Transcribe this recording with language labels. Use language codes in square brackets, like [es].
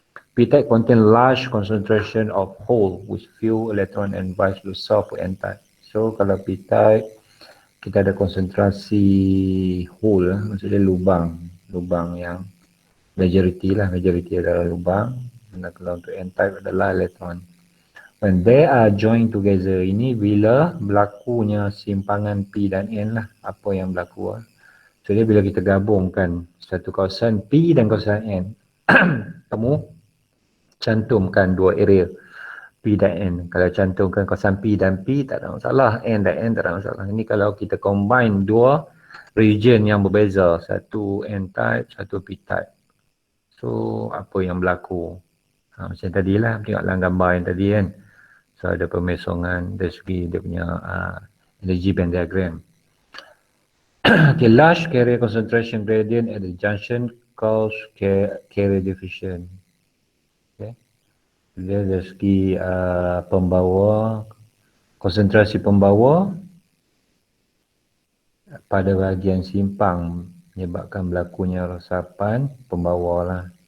[en] P-type contain large concentration of hole with few electron and vice versa for N-type. [ms] So kalau P-type kita ada konsentrasi hole, maksudnya lubang yang majority adalah lubang. Dan kalau untuk N-type adalah elektron. [en] When they are joined together, [ms] ini bila berlakunya simpangan P dan N lah, apa yang berlaku lah. So dia bila kita gabungkan satu kawasan P dan kawasan N, kamu cantumkan dua area P dan N. Kalau cantumkan kawasan P dan P tak ada masalah, N dan N tak ada masalah. Ini kalau kita combine dua region yang berbeza, satu N type, satu P type. So apa yang berlaku? Macam tadilah, tengoklah gambar yang tadi kan. So ada pemesongan dari segi dia punya energy band diagram. [en] Okay, large carrier concentration gradient at the junction cause carrier diffusion. [ms] Okay. Dia dari segi pembawa, konsentrasi pembawa pada bahagian simpang menyebabkan berlakunya resapan pembawa lah.